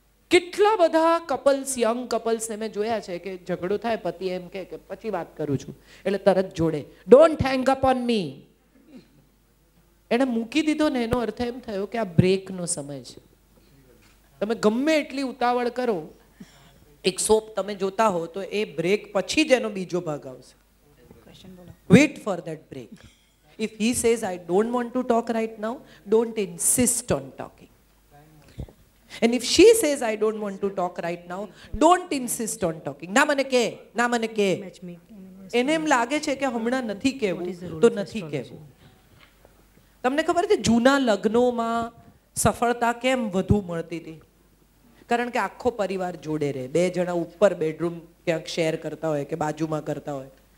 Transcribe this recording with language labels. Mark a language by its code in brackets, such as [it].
[gu] કેટલા બધા couples, young કપલ્સને મેં જોયા છે કે ઝઘડો થાય, પતિ એમ કે પછી વાત કરું છું, એટલે તરત જોડે [en] Don't hang up on me. [gu] એને મૂકી દીધો ને એનો અર્થ એમ થયો કે આ બ્રેકનો સમય છે. તમે ગમે એટલી ઉતાવળ કરો, એક સોપ તમે જોતા હો તો એ બ્રેક પછી જ એનો બીજો ભાગ આવશે. [en] Wait for that break. If he says, I don't want to talk right now, don't insist on talking. And if she says, I don't want to talk right now, don't insist on talking. [gu] ના મને કે, ના મને કે. એને એમ લાગે છે કે હમણાં નથી કહેવું તો નથી કહેવું. તમને ખબર છે જૂના લગ્નોમાં સફળતા કેમ વધુ મળતી હતી? કારણ કે આખો પરિવાર જોડે રહે. 2 જણા ઉપર બેડરૂમ ક્યાંક શેર કરતા હોય કે બાજુમાં કરતા હોય.